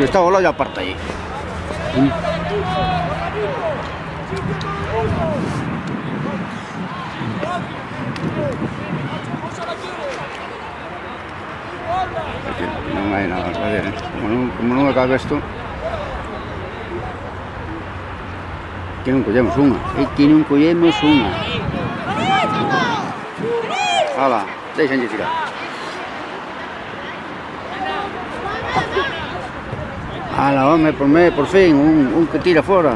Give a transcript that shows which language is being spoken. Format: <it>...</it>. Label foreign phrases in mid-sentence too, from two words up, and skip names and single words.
<es>Esta bola ya aparta allí. Es que no hay nada que hacer, ¿eh? Como no acabe esto.</es> <gl>Que non collemos unha. É que non collemos unha. Ala, deixen de tirar. Ala, home, por fin, un que tira fora.</gl>